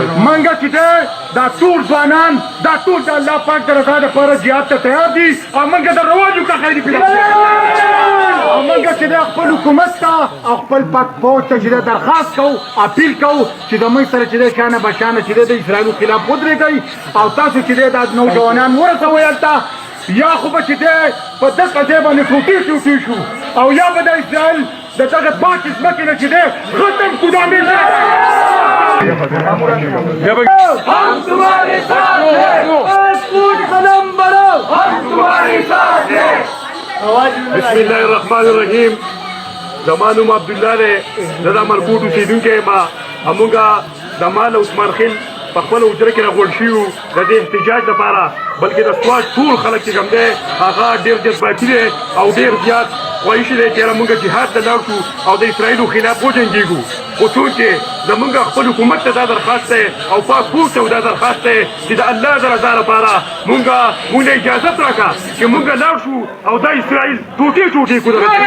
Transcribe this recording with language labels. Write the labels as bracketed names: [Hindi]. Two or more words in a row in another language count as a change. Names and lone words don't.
[Pashto] موږ چې دی دا ټول ځوانان دا ټول د الله پاک د رضا دپاره جهاد ته تیار دي او موږ د رواجو که خیري او موږ چې دی خپل حکومت ته او خپل فوج ته چې دی درخواست کوو اپیل کوو چې د موږ سره چې دی شانه بشانه چې دی د اسرائیلو خلاف ودرېږئ او تاسو چې دی دا نوجوانان ورسوئ هلته یا خو به چې دی په دغه ځای باندې ټوټې ټوټې شو او یا به د اسرائیل د دغه پاکې ځمکې نه چې دی ختم کړو دا ملت [Urdu] ہم تمہارے ساتھ ہیں ایک فٹ قدم بڑھو ہم تمہارے ساتھ ہیں [Pashto] بسم الله الرحمن الرحیم زما نوم عبدالله دی زه د امانکوټ اوسېدونکی یم همونږه د مال عثمان خیل په خپله حجره کې راغونډ شوي وو د دې احتجاج لپاره بلکې د سوات ټول خلک چې کوم دی هغه ډېر جذباتي دی او ډېر زیات خواهشي دی چې یاره مونږ جهاد ته لاړ شو او د اسرائیلو خلاف وجنګېږو خو چونکې زمونږ خپل حکومت ته دا درخواست دی او پاک فوج ته دا درخواست دی چې د الله د رضا لپاره مونږ له اجازت راکړه چې مونږ لاړ شو او دا اسرائیل ټوټې ټوټې کړو